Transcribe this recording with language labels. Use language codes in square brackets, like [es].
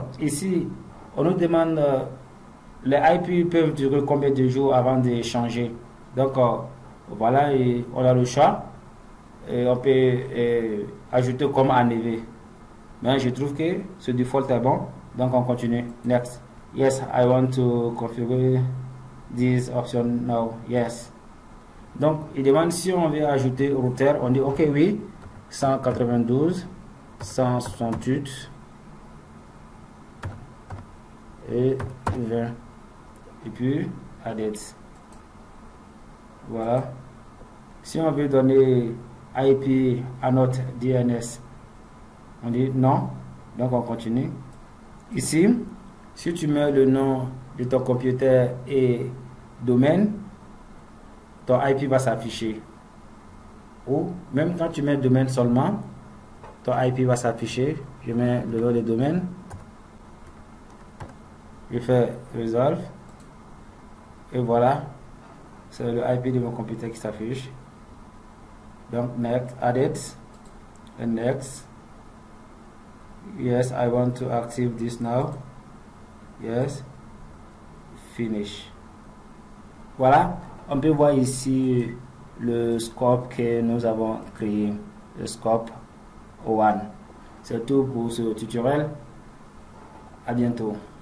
[fr] Ici on nous demande les IP peuvent durer combien de jours avant de changer. Donc voilà, et on a le choix et on peut ajouter comme enlever. Mais je trouve que ce default est bon, donc on continue. [en] Next. Yes, I want to configure this option now. Yes. [fr] Donc il demande si on veut ajouter routeur, on dit ok oui, 192, 168 et 20 et puis added. Voilà. Si on veut donner IP à notre DNS, on dit non, donc on continue. Ici, si tu mets le nom de ton computer et domaine, ton IP va s'afficher. Ou même quand tu mets domaine seulement, ton IP va s'afficher. Je mets le nom de domaine, je fais resolve et voilà, c'est le IP de mon computer qui s'affiche. [en] Donc next, added and next. Yes, I want to active this now. Yes, finish. [fr] Voilà, on peut voir ici le scope que nous avons créé, le scope O1. C'est tout pour ce tutoriel. À bientôt.